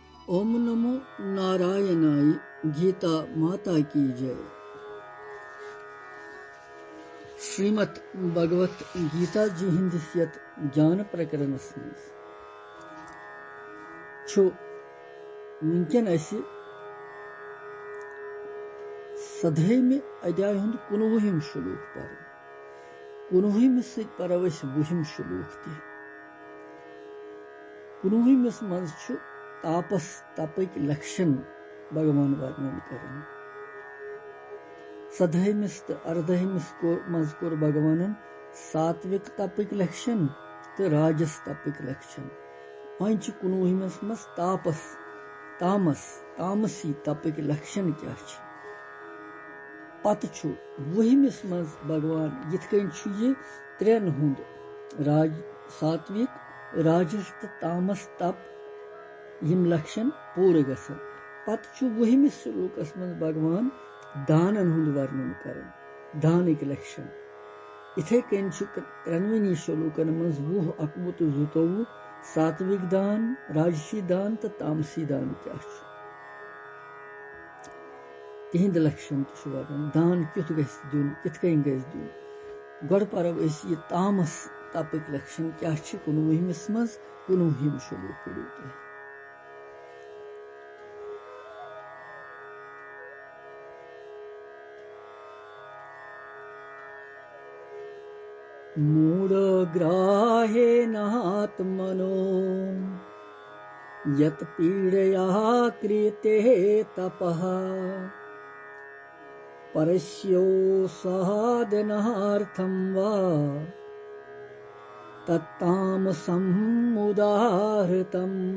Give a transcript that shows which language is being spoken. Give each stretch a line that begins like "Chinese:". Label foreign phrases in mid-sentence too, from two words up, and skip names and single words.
Sanskrit: ओम नमो नारायणाय।
Hindi: गीता माता की जय।
Kashmiri: श्रीमद् भगवत गीता जी हिंदिस यत ज्ञान प्रकरणस मज छु वुनकन असी सधैम अध्याय हुंद 19 श्लोक पर 19 सत पर अस 20 श्लोक ते 19 मज छु तापस तपक लक्षण भगवान वर्णन करन। सधैमिस तो अर्धहिमिस को मज कोर भगवान सात्विक तपक लक्षण तो राजस तपक लक्षण। वह 19 मज तापस तामस तामसी तपक लक्षण क्या पत 20 मज भगवान यिथकन ये त्रेन हुंद राज सात्विक राजस तो तामस तप यम लक्षण पूरे गसन। पत 20 श्लोकस मज भगवान दानन हुंद वर्णन करन दानिक लक्षण। इथे कन 93 श्लोकन मज 20 21 तो 22 सात्विक दान राजसी दान तो तामसी दान क्या तिहिंद लक्षण तो वर्णन। दान क्युथ गस दुन किथकन गस दुन गड पर ये तामस तपक लक्षण क्या 19 मज 19 श्लोक पढ़ो।
Sanskrit: मूढ़ग्राहेनात्मनो यत् पीडया क्रियते तपः परस्यो साधनार्थं वा तत्तामसं उदाहृतम्।